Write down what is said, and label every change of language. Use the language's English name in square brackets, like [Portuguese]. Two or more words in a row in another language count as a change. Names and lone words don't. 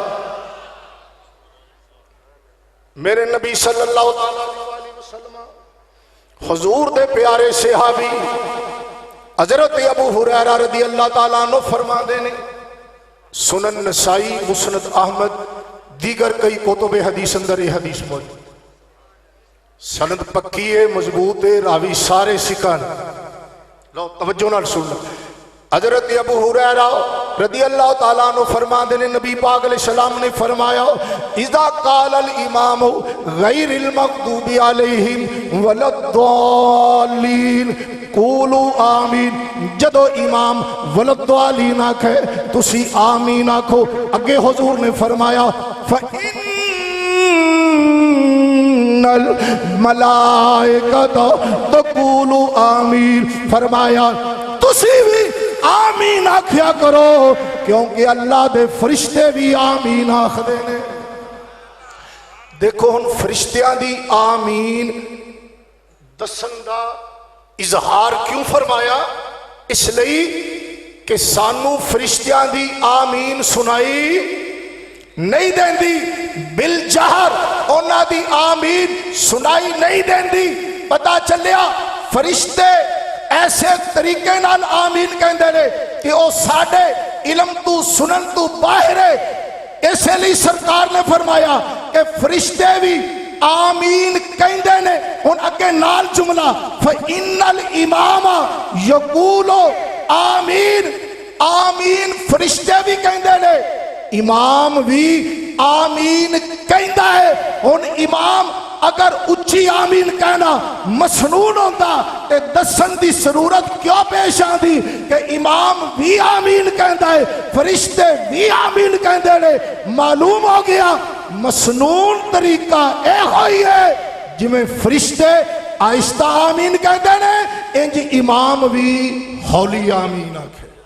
[Punjabi] میرے نبی [Arabic] صلی اللہ علیہ وسلم [Punjabi] حضور دے پیارے صحابی حضرت ابو ہریرہ [Arabic] رضی اللہ تعالیٰ عنہ [Punjabi] فرما دینے، سنن نسائی، مسند احمد، دیگر کئی کتب حدیث اندر یہ حدیث موجود، سند پکی ہے، مضبوط ہے، راوی سارے سکھن۔ لو توجہ نال سننا، حضرت ابو ہریرہ [Arabic] رضی اللہ تعالیٰ عنہ [Punjabi] فرما دینے، نبی پاک [Arabic] علیہ السلام [Punjabi] نے فرمایا [Arabic] اذا قال الامام غیر المغضوب علیہم ولا الضالین قولوا آمین، [Punjabi] جدو امام [Arabic] ولا الضالین [Punjabi] آکھے تسی آمین آکھو۔ اگے حضور نے فرمایا [Arabic] فَإِنَّ الْمَلَائِكَةَ تَقُولُ آمین، [Punjabi] فرمایا تسی بھی آمین آکھیا کرو کیونکہ اللہ دے فرشتے بھی آمین آکھدے نے۔ دیکھو ہن فرشتیاں دی آمین دسن دا اظہار کیوں فرمایا؟ اس لئی کہ سانو فرشتیاں دی آمین سنائی نہیں دیندی، بالجہر اونا دی آمین سنائی نہیں دیندی۔ پتا چلیا فرشتے ایسے طریقے نال آمین کہندے نے کہ او ساڑھے علم تو سنن تو باہر ہے۔ اسے لئے سرکار نے فرمایا کہ فرشتے بھی آمین کہندے نے۔ ان اگے نال جملہ [Arabic] فَإِنَّ الْإِمَامَ يَقُولُ آمین، [Punjabi] آمین فرشتے بھی کہندے نے، امام بھی آمین کہندا ہے۔ ان امام اگر اچھی آمین کہنا مسنون ہوتا تے دسن دی ضرورت کیوں پیش آندی کہ امام بھی آمین کہندا ہے، فرشتے بھی آمین کہندے نے۔ معلوم ہو گیا مسنون طریقہ اے ہوئی ہے جی میں فرشتے آہستہ آمین کہندے نے، انج امام بھی ہولی آمین آکھے۔